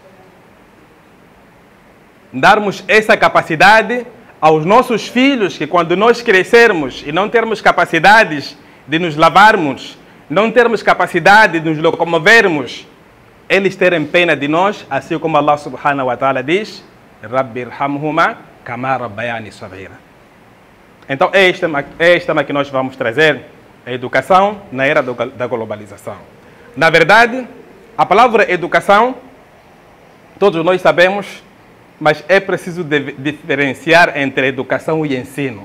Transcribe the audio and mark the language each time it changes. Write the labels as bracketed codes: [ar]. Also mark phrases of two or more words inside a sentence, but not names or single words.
[pt] Darmos essa capacidade aos nossos filhos, que quando nós crescermos e não termos capacidades de nos lavarmos, não termos capacidade de nos locomovermos, eles terem pena de nós, assim como Allah [ar] سبحانه وتعالى [pt] diz, [ar] رب ارحمهما كما ربياني صغيرا. [pt] Então é este tema que nós vamos trazer, a educação na era da globalização. Na verdade, a palavra educação, todos nós sabemos, mas é preciso diferenciar entre educação e ensino.